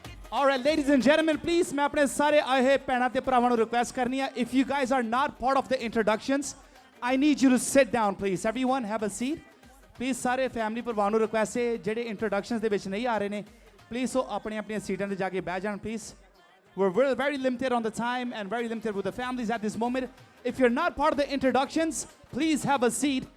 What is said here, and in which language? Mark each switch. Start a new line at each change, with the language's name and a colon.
English: All right, ladies and gentlemen, please
Punjabi: मैं अपने सारे आए हुए भैणां ते भरावां ਨੂੰ request करनी है,
English: if you guys are not part of the introductions, I need you to sit down, please. Everyone have a seat.
Punjabi: Please ਸਾਰੇ ਫੈਮਿਲੀ ਭਰਾਵਾਂ ਨੂੰ request ਹੈ ਜਿਹੜੇ introductions ਦੇ ਵਿੱਚ ਨਹੀਂ ਆ ਰਹੇ ਨੇ, please ਉਹ ਆਪਣੀਆਂ ਆਪਣੀਆਂ ਸੀਟਾਂ ਤੇ ਜਾ ਕੇ ਬਹਿ ਜਾਣ, please.
English: We're very limited on the time and very limited with the families at this moment. If you're not part of the introductions, please have a seat.